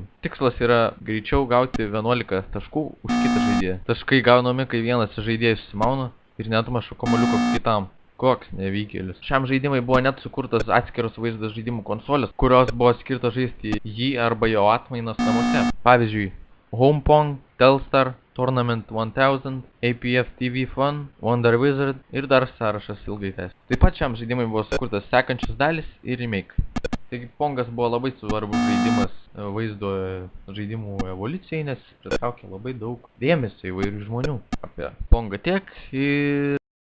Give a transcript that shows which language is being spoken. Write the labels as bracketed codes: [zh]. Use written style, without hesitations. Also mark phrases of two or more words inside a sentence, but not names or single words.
[lt] Tikslas yra greičiau gauti 11 taškų už kitą žaidėją. Taškai gaunami, kai vienas žaidėjas susimauna ir netmuša kamuoliuko kitam. Koks nevykėlis. Šiam žaidimai buvo net sukurtas atskiros vaizdo žaidimų konsolės, kurios buvo skirtos žaisti jį arba jo atmainas namuose. Pavyzdžiui, Home Pong, Telstar, Tournament 1000, APF TV Fun, Wonder Wizard ir dar sąrašas ilgai tęs. Taip pat šiam žaidimui buvo sukurtas sekančios dalis ir remake. Taigi Pongas buvo labai svarbus žaidimas vaizdo žaidimų evoliucijai, nes pritraukė labai daug dėmesio įvairių žmonių. Apie Pongą tiek ir